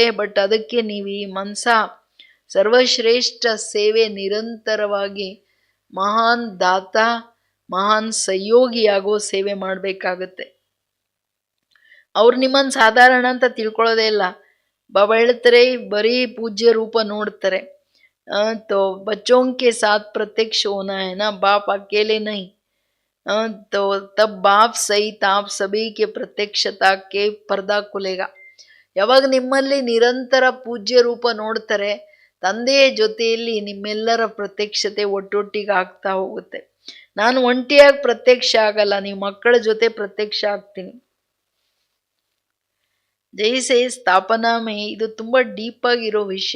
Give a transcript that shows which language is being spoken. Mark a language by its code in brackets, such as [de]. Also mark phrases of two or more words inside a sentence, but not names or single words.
[kn] ಬಟ್ ಅದಕ್ಕೆ ನೀವು ಈ ಮನಸ ಸರ್ವಶ್ರೇಷ್ಠ ಸೇವೆ ನಿರಂತರವಾಗಿ ಮಹಾನ್ ದಾತ, ಮಹಾನ್ ಸಹಯೋಗಿಯಾಗೋ ಸೇವೆ ಮಾಡಬೇಕಾಗತ್ತೆ. ಅವ್ರು ನಿಮ್ಮನ್ನು ಸಾಧಾರಣ ಅಂತ ತಿಳ್ಕೊಳ್ಳೋದೇ ಇಲ್ಲ. ಬಾಬಾ ಹೇಳ್ತಾರೆ ಬರೀ ಪೂಜ್ಯ ರೂಪ ನೋಡ್ತಾರೆ. [hi] तो बच्चों के साथ प्रत्यक्ष होना है ना, बाप अकेले नहीं. तो तब बाप सहित आप सभी के प्रत्यक्षता के पर्दा खुलेगा. [kn] ಯಾವಾಗ ನಿಮ್ಮಲ್ಲಿ ನಿರಂತರ ಪೂಜ್ಯ ರೂಪ ನೋಡ್ತಾರೆ, ತಂದೆಯ ಜೊತೆಯಲ್ಲಿ ನಿಮ್ಮೆಲ್ಲರ ಪ್ರತ್ಯಕ್ಷತೆ ಒಟ್ಟೊಟ್ಟಿಗೆ ಆಗ್ತಾ ಹೋಗುತ್ತೆ. ನಾನು ಒಂಟಿಯಾಗಿ ಪ್ರತ್ಯಕ್ಷ ಆಗಲ್ಲ, ನೀವು ಮಕ್ಕಳ ಜೊತೆ ಪ್ರತ್ಯಕ್ಷ ಆಗ್ತೀನಿ. [hi] जैसे स्थापना में, [kn] ಇದು ತುಂಬಾ ಡೀಪ್ ಆಗಿರೋ ವಿಷಯ.